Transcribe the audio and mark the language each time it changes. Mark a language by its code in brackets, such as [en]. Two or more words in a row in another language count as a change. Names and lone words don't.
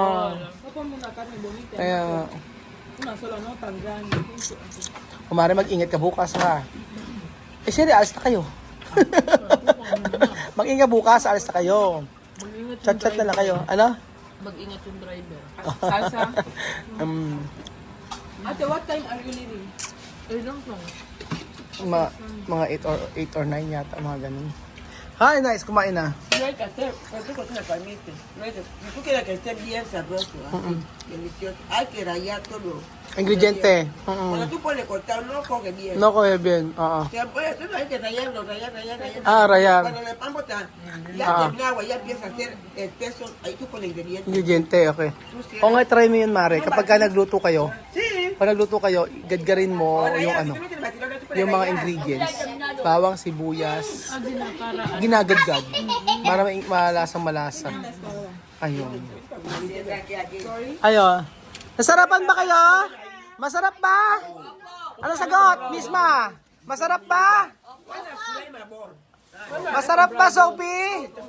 [tl] Kaya, kumari mag-ingat ka bukas ha. Siyempre, alis na kayo. Mag-ingat bukas, alis na kayo. Chat-chat na lang kayo. Ano? Mag-ingat yung driver. Salsa. [en] Ate, what time are you leaving? I don't know. [tl] Mga 8 or 9 yata, mga ganun. [en] Hi, nice, [tl] kumain na. [es] No hay que hacer, tampoco se permite. No hay que, si tú quieres que esté bien sabroso, así, delicioso, hay que rayar todo. Ingrediente. Cuando tú pones cortado, no coge bien. No coge bien, oo. Se puede, tú hay que rayarlo, rayar. Rayar. Cuando el pan bota, ya termina agua, ya empieza a hacer espeso, ahí tú pones ingredientes. Ingrediente, okay. Tú cierras. [tl] O nga, try mo yun, Mare. Kapag ka nagluto kayo, [es] Sí. [tl] pag nagluto kayo, gadgarin mo [es] Ahora [tl] yung [es] ya, [tl] ano, [es] si tú metes el batidor, tú pones [tl] yung mga [es] rayar. [tl] ingredients. Bawang, sibuyas, [es] Para [tl] ginagadgad. Para malasang malasa. Ayun. Ayun. Nasarapan ba kayo? Masarap ba? Ano sagot, Misma? Masarap ba? Masarap ba, Sophie?